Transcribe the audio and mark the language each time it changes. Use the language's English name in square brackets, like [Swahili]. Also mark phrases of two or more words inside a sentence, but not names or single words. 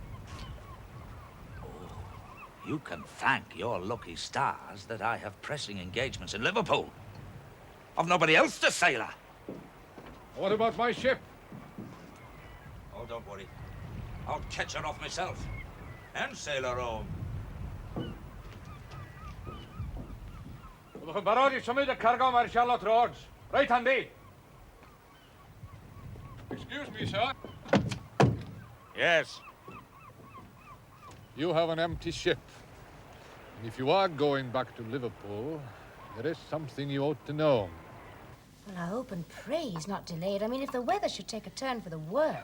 [English] You can thank your lucky stars that I have pressing engagements in Liverpool. I've nobody else to sail her. What about my ship? Oh, don't worry. I'll catch her off myself and sail her home. [Welsh] Ydych chi'n barod I symud y cargo mae'r Charlotte Roads? [English] Right handy. Excuse me, sir. Yes. You have an empty ship. And if you are going back to Liverpool, there is something you ought to know. Well, I hope and pray he's not delayed. I mean, if the weather should take a turn for the worse.